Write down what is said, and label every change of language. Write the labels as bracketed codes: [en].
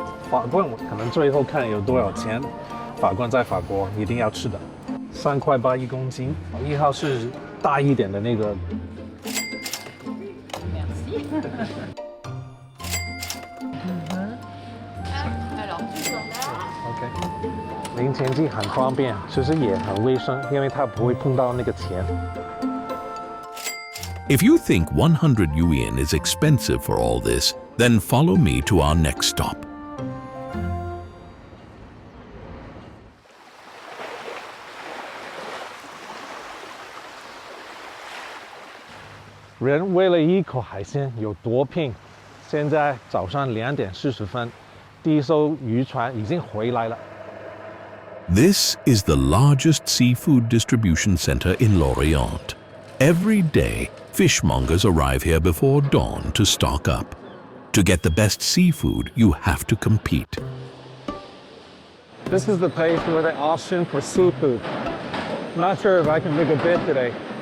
[zh] 法棍可能最后看有多少钱，法棍在法国一定要吃的，3块81公斤，1号是大一点的那个。 OK， 零钱机很方便，其实也很卫生，因为它不会碰到那个钱。 [en] If you think 100 yuan is expensive for all this, then follow me to our next stop. [zh] 人为了一口海鲜有多拼？现在早上2点40分，第一艘渔船已经回来了。 [en] This is the largest seafood distribution center in Lorient. Every day, fishmongers arrive here before dawn to stock up. To get the best seafood, you have to compete. This is the place where they auction for seafood. Not sure if I can make a bid today.